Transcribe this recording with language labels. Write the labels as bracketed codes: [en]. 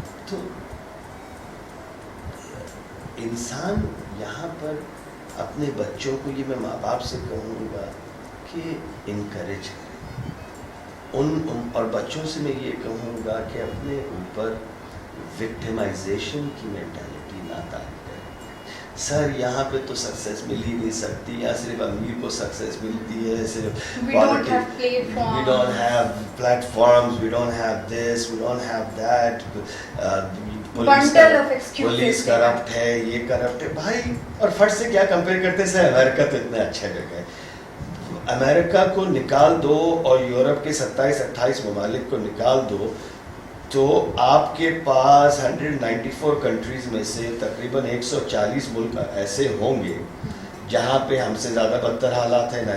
[hi] तो इंसान यहाँ पर अपने बच्चों को, ये मैं माँ बाप से कहूँगा कि इनकरेज करें और बच्चों से मैं ये कहूँगा कि अपने ऊपर विक्टिमाइजेशन की मेंटालिटी ना डालें. सर यहाँ पे तो सक्सेस मिल ही नहीं सकती, यहाँ सिर्फ अमीर को सक्सेस मिलती है, सिर्फ [en] we don't have platforms, we don't have platforms, we don't have this, we don't have that, bundle of excuses. [hi] Police corrupt है, ये करप्ट है. भाई, और फट से क्या कंपेयर करते हैं, अमेरिका तो इतना अच्छा जगह है. अमेरिका को निकाल दो और यूरोप के 27-28 ममालिक को निकाल दो, तो आपके पास 194 कंट्रीज में से तकरीबन 140 मुल्क ऐसे होंगे जहाँ पे हमसे ज़्यादा बदतर हालात हैं.